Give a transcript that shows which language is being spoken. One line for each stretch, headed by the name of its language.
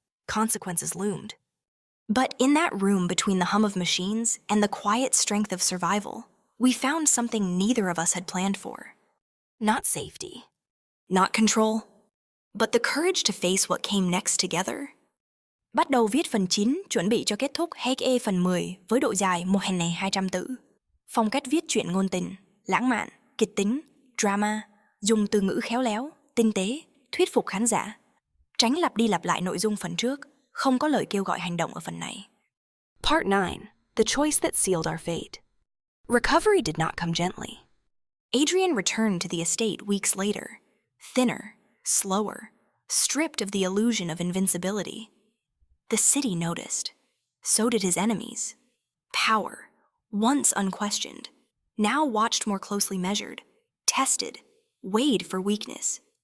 English: Consequences loomed. But in that room between the hum of machines and the quiet strength of survival, we found something neither of us had planned for. Not safety. Not control. But the courage to face what came next together.
Vietnamese: Bắt đầu viết phần 9, chuẩn bị cho kết thúc HE phần 10 với độ dài 1.200 từ. Phong cách viết truyện ngôn tình, lãng mạn, kịch tính, drama, dùng từ ngữ khéo léo, tinh tế, thuyết phục khán giả. Tránh lặp đi lặp lại nội dung phần trước, không có lời kêu gọi hành động ở phần này.
English: Part 9. The choice that sealed our fate. Recovery did not come gently. Adrian returned to the estate weeks later, thinner, slower, stripped of the illusion of invincibility. The city noticed. So did his enemies. Power, once unquestioned, now watched more closely measured, tested, weighed for weakness.